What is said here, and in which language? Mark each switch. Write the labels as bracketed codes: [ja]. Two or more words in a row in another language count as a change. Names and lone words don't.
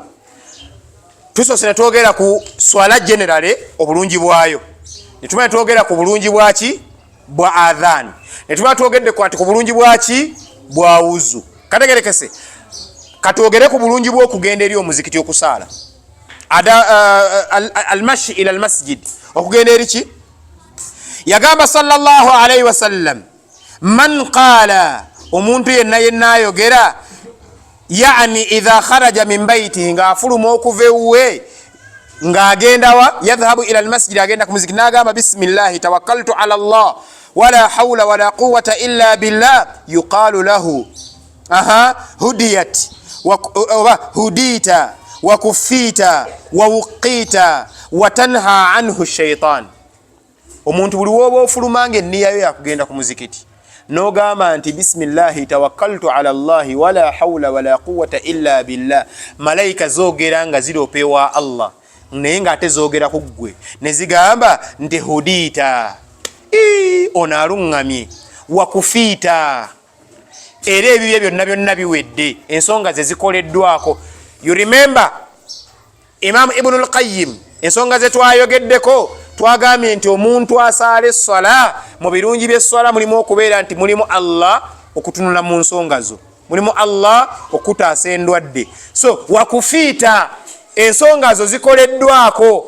[lg] Tusoose ne twogera ku swala generale obulungi bwayo, ne tumanya twogera ku bulungi bwaki? Bwa adhan. Ne tumanya twogedde ku bulungi bwaki? Bwa wuzu. Kategerekese katwogere ku bulungi bw'okugenda eri omuzikiti okusaala, [ar] المشي إلى المسجد, [lg] okugenda eri ki? [ar] Yagamba صلى الله عليه وسلم من قال, [lg] omuntu yenna yenna ayogera, [ar] يعني إذا خرج من بيته, [lg] nga afuluma okuva ewuwe ng'agenda wa? [ar] يذهب إلى المسجد, [lg] agenda ku muzikiti, n'agamba [ar] بسم الله توكلت على الله ولا حول ولا قوة إلا بالله يقال له هديت هديت وكفيت ووقيت وتنحى عنه الشيطان. [lg] Omuntu buli woba ofulumanga enniyayo yakugenda ku muzikiti nogamba nti [ar] بسم الله توكلت على الله ولا حول ولا قوة إلا بالله, [lg] malaika zogera nga ziropewa Allah, naye nga ate zogera ku ggwe ne zigamba nti hudita, onaalungamye, wakufiita, era ebibye byonna byonna biwedde, ensonga ze zikoleddwako. [en] You remember Imam Ibn al-Qayyim, [lg] ensonga ze twayogeddeko, twagambye nti omuntu asaala essala, mu birungi by'essala mulimu okubeera nti mulimu Allah okutunula mu nsonga zo, mulimu Allah okutaasa endwadde. So wakufiita, ensonga zo zikoleddwako.